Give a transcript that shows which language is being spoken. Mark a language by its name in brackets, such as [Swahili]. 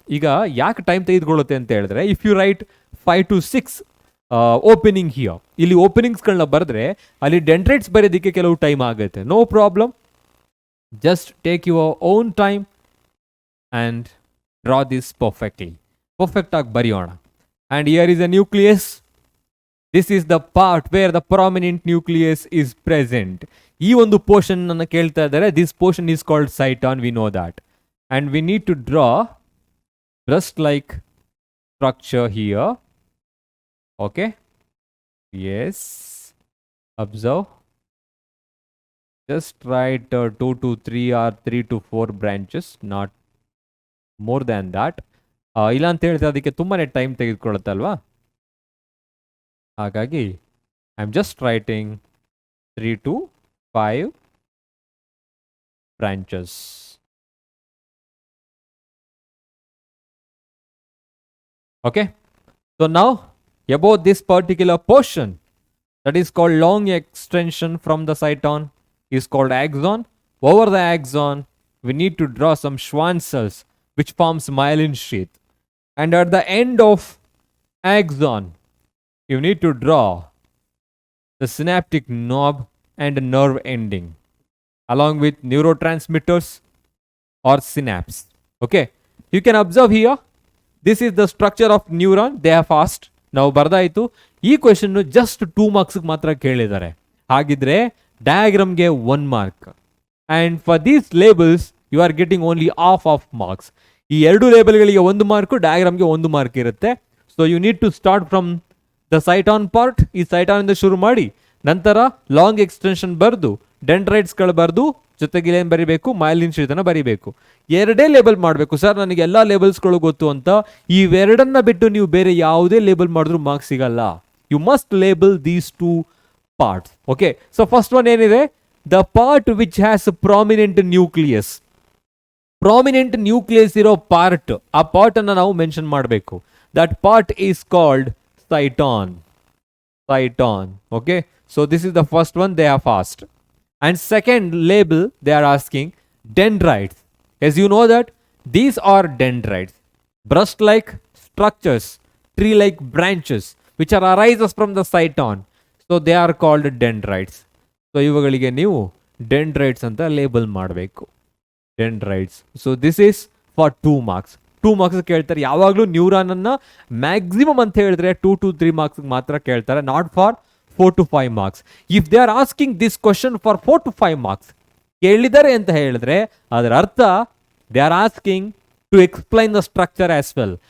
[Kannada] ಈಗ ಯಾಕೆ ಟೈಮ್ ತೆಗೆದುಕೊಳ್ಳುತ್ತೆ ಅಂತ ಹೇಳಿದ್ರೆ, [English] if you write 5 to 6 opening here, [Kannada] ಇಲ್ಲಿ ಓಪನಿಂಗ್ಸ್ಗಳನ್ನ ಬರೆದ್ರೆ ಅಲ್ಲಿ ಡೆಂಡ್ರೈಟ್ಸ್ ಬರೆಯೋದಕ್ಕೆ ಕೆಲವು ಟೈಮ್ ಆಗುತ್ತೆ. [English] No problem, just take your own time and draw this perfectly. [Kannada] Perfect ಆಗಿ ಬರೆಯೋಣ. [English] And here is a nucleus. This is the part where the prominent nucleus is present. [Kannada] ಈ ಒಂದು ಪೋರ್ಷನ್ ಅನ್ನು ಕೇಳ್ತಾ ಇದ್ದಾರೆ. [English] This portion is called cyton, we know that. And we need to draw just like structure here. Okay. Yes. Observe. Just write 2 to 3 or 3 to 4 branches, not more than that. [Kannada] ಇಲ್ಲ ಅಂತ ಹೇಳಿದ್ರೆ ಅದಕ್ಕೆ ತುಂಬಾ time ತೆಗೆದುಕೊಳ್ಳುತ್ತಲ್ವಾ, ಹಾಗಾಗಿ [English] I am just writing 3 to 5 branches. Okay, so now about this particular portion that is called long extension from the cyton is called axon. Over the axon we need to draw some Schwann cells which forms myelin sheath, and at the end of axon you need to draw the synaptic knob and nerve ending along with neurotransmitters or synapse. Okay, you can observe here, this is the structure of neuron. They have asked. [Kannada] ನಾವು ಬರ್ದಾಯಿತು. ಈ question just 2 marks ಮಾತ್ರ ಕೇಳಿದ್ದಾರೆ. ಹಾಗಿದ್ರೆ ಡಯಾಗ್ರಾಮ್ಗೆ 1 mark, [English] And for these labels you are getting only half of marks. [Kannada] ಈ 2 ಲೇಬಲ್ಗಳಿಗೆ 1 mark, ಡಯಾಗ್ರಾಮ್ಗೆ 1 mark ಇರುತ್ತೆ. [English] So you need to start from the cyton part. [Kannada] ಈ ಸೈಟಾನ್ ಇಂದ ಶುರು ಮಾಡಿ ನಂತರ ಲಾಂಗ್ ಎಕ್ಸ್ಟೆನ್ಷನ್ ಬರೆದು ಡೆಂಡ್ರೈಟ್ಸ್ಗಳು ಬರೆದು ಜೊತೆಗೆ ಏನು ಬರಿಬೇಕು, ಮೈಲಿನ್ ಶೀತನ ಬರಿಬೇಕು. 2 ಲೇಬಲ್ ಮಾಡಬೇಕು. ಸರ್ ನನಗೆ ಎಲ್ಲ ಲೇಬಲ್ಸ್ಗಳು ಗೊತ್ತು ಅಂತ ಇವೆರಡನ್ನ ಬಿಟ್ಟು ನೀವು ಬೇರೆ ಯಾವುದೇ ಲೇಬಲ್ ಮಾಡಿದ್ರು ಮಾರ್ಕ್ಸ್ ಸಿಗಲ್ಲ. [English] You must label these 2 parts. Okay, so first one ಏನಿದೆ, the part which has prominent nucleus. [Kannada] Prominent nucleus ಇರೋ ಪಾರ್ಟ್, ಆ ಪಾರ್ಟ್ ಅನ್ನ ನಾವು ಮೆನ್ಷನ್ ಮಾಡಬೇಕು. [English] That part is called cyton. Okay, so this is the first one they have asked. And second label they are asking dendrites. As you know that these are dendrites, brush like structures, tree like branches which are arises from the cyton. So they are called dendrites. So [Kannada] ಇವುಗಳಿಗೆ ನೀವು dendrites ಅಂತ label ಮಾಡಬೇಕು. [English] Dendrites. So this is for 2 marks. [Kannada] 2 marks ಕೇಳ್ತಾರೆ. ಯಾವಾಗಲೂ ನ್ಯೂರಾನನ್ನು maximum ಅಂತ ಹೇಳಿದ್ರೆ 2 to 3 marks ಮಾತ್ರ ಕೇಳ್ತಾರೆ, [English] Not for 4 to 5 marks. If they are asking this question for 4 to 5 marks [Kannada] ಕೇಳಿದ್ದಾರೆ ಅಂತ ಹೇಳಿದ್ರೆ ಅದರ ಅರ್ಥ [English] They are asking to explain the structure as well.